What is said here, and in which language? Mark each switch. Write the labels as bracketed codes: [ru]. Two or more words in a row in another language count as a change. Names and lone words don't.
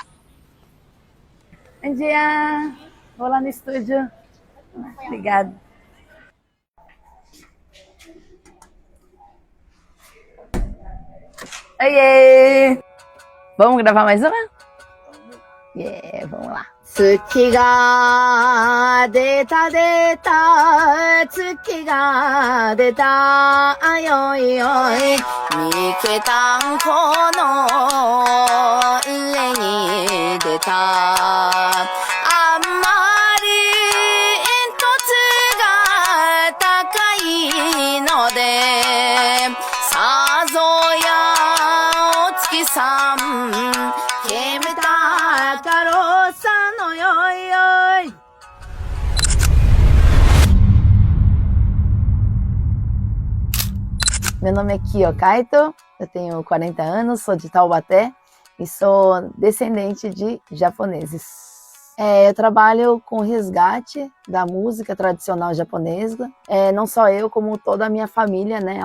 [pt] Bom dia! Vou lá no estúdio. Obrigada. Oiê! Vamos gravar mais uma? Yeah, vamos lá. [ja] 月が出た出た月が出たよいよい三毛たんこの家に出たあんまり煙突が高いのでさぞやお月さん煙たかろさのよいよい。 [pt] Meu nome é Kyo Kaito, eu tenho 40 anos, sou de Taubaté e sou descendente de japoneses. Eu trabalho com resgate da música tradicional japonesa, não só eu, como toda a minha família, né?